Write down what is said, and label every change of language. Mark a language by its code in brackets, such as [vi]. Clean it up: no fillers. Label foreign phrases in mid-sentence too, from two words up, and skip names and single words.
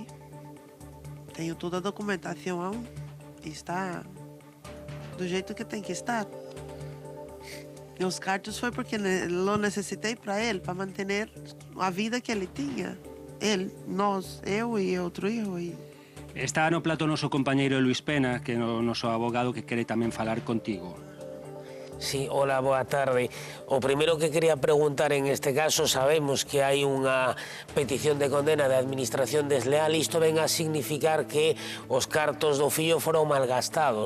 [pt] Tenho toda a documentação aún. Está do jeito que tem que estar. E os cartos foi porque lo necessitei para ele, para manter a vida que ele tinha. Ele, nós, eu e outro hijo. [gl] Está no plato o noso compañeiro Luis Pena, que é o noso abogado, que quere tamén falar contigo. Sí, hola, boa tarde. O primeiro que quería preguntar en este caso, sabemos que hai unha petición de condena de administración desleal. Isto ven a significar que os cartos do fillo foron malgastados.